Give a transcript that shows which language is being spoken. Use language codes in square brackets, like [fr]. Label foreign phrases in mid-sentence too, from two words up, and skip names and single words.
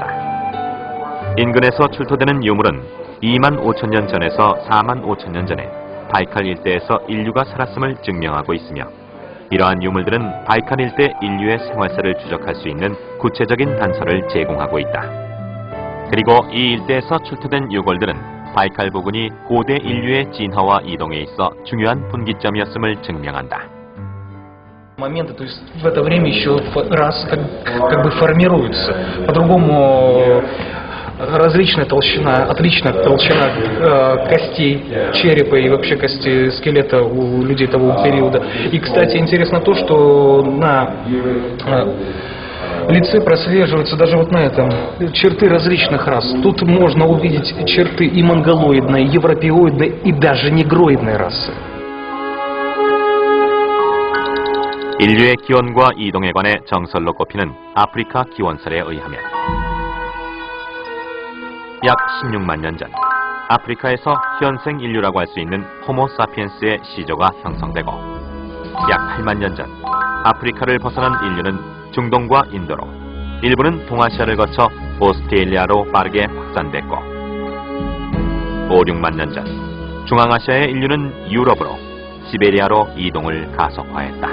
[ko] 인근에서 출토되는 유물은 2만 5천 년 전에서 4만 5천 년 전에 바이칼 일대에서 인류가 살았음을 증명하고 있으며 이러한 유물들은 바이칼 일대 인류의 생활사를 추적할 수 있는 구체적인 단서를 제공하고 있다. 그리고 이 일대에서 출토된 유골들은 바이칼 부근이 고대 인류의 진화와 이동에 있어 중요한 분기점이었음을 증명한다. [ru] Моменты, то есть в это время еще раз как бы формируются. По-другому различная толщина, отличная толщина костей, черепа и вообще кости скелета у людей того периода. И, кстати, интересно то, что на лице прослеживаются даже вот на этом черты различных рас. Тут можно увидеть черты и монголоидной, и европеоидной, и даже негроидной расы. [ko] 인류의 기원과 이동에 관해 정설로 꼽히는 아프리카 기원설에 의하면 약 16만 년 전 아프리카에서 현생 인류라고 할 수 있는 호모 사피엔스의 시조가 형성되고 약 8만 년 전 아프리카를 벗어난 인류는 중동과 인도로 일부는 동아시아를 거쳐 오스트레일리아로 빠르게 확산됐고 5, 6만 년 전 중앙아시아의 인류는 유럽으로 시베리아로 이동을 가속화했다.